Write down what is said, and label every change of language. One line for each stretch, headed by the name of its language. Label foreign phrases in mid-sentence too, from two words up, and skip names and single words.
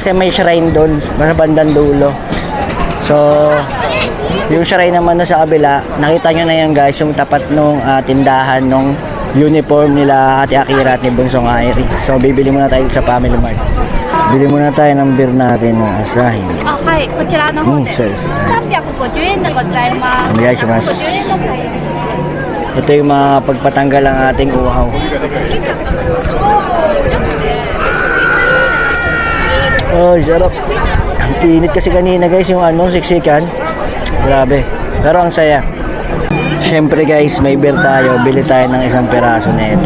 Filipino: Kasi may shrine doon sa bandang dulo. So, yung shrine naman na sa kabila, nakita nyo na yan guys, yung tapat nung tindahan nung uniform nila Ate Akira at ni Bunsong Airi. So, bibili muna tayo sa Family Mart. Bili muna tayo ng beer natin na Asahi.
Japanese: Okay, こちらの方で350円でございます。お願いします。
Filipino: Ito yung mga pagpatanggal ang ating uhaw. Oh, sarap. Ang init kasi kanina guys, yung siksikan. Grabe. Pero ang saya. Siyempre guys, may beer tayo. Bili tayo ng isang piraso na ito.